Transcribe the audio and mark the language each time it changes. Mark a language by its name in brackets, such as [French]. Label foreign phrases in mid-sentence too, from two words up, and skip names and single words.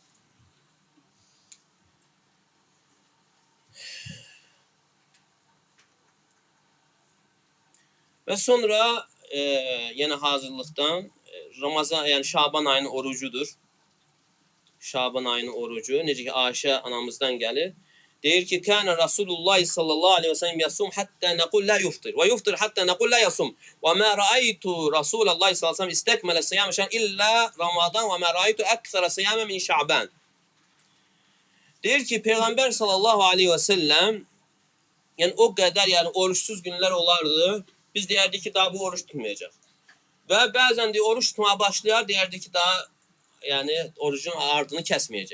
[Azerbaijani] Və sonra yenə hazırlıqdan Ramazan, yəni Şaban ayının orucudur. Şaban ayının orucu. Necə ki Ayşə anamızdan gəlir. Deyir ki, [Arabic] "كان رسول الله صلى الله عليه وسلم يصوم حتى نقول لا يفطر ويفطر حتى نقول لا يصوم. وما رأيت رسول الله صلى الله عليه وسلم استكمل صيام شهر إلا رمضان وما رأيت أكثر صيام من شعبان." [Azerbaijani] Deyir ki, Peyğəmbər [Arabic] صلى الله عليه وسلم [Azerbaijani] yəni o qədər yəni oruçsuz günlər olardı. Biz deyərdik ki, daha bu oruç tutmayacaq. Və bəzən deyir, oruç tutmaya başlayar, deyərdik ki, daha yəni orucun ardını kəsməyəcək.